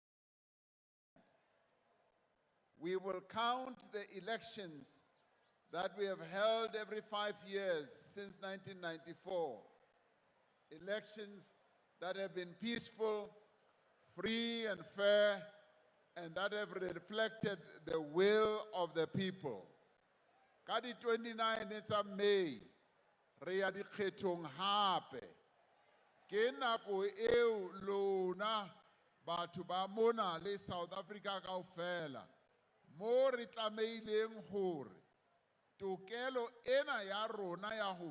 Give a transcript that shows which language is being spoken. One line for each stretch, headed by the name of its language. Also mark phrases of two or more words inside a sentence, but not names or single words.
English: We will count the elections that we have held every 5 years since 1994 elections that have been peaceful, free and fair, and that have reflected the will of the people.
Southern Sotho: Ka di 29 tsa May, re ya dikgethong hape. Ke nako eo lona batho ba mona le South Africa kaofela mo re tlameileng hore tokelo ena ya rona ya ho